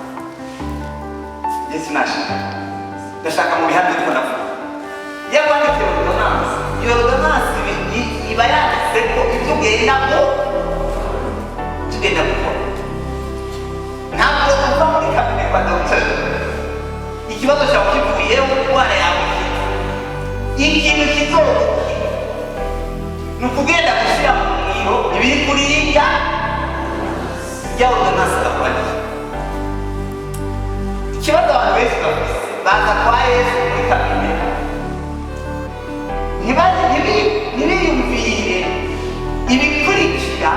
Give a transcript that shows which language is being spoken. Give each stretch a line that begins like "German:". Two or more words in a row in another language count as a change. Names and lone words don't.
Rundi: Yesu nashimye, ndashaka mu bihamya ariko ndavuga iyo akwandikira ordonance, iyo ordonance iba yanditse ko ibyo tugenda gukora. Ntabwo uva muri kabine kwa dogiteri ikibazo cyawe kivuyeho, indwara yawe ikintu kizorokira ni ukugenda gushyira mu muriro ibiri kuri irya ordonance gakwandikira. Ikibazo abantu benshi bafise, baza kwa Yesu muri kabine ntibiyumvire ibikurikira.